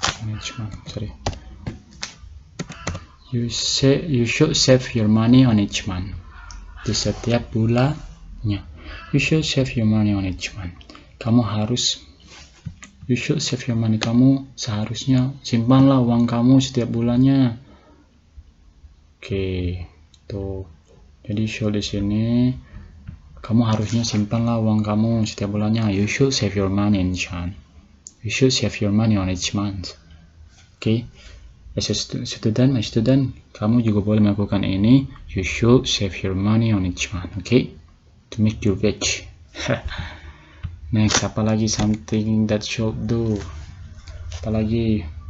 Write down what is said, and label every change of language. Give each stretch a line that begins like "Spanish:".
English: Each month, sorry. You should save your money on each month.
Indonesian: Di setiap bulannya.
English: You should save your money on each month. You should save your money.
Indonesian: Kamu seharusnya simpanlah uang kamu setiap bulannya. Oke, tuh. Jadi should di sini kamu harusnya simpanlah uang kamu setiap bulannya.
English: You should save your money on each month. You should save your money on each month.
Indonesian: Oke,
English: as a student, my student,
Indonesian: kamu juga boleh melakukan ini.
English: You should save your money on each month. Okay, to make you rich. Next, apalagi something that should do. Apalagi?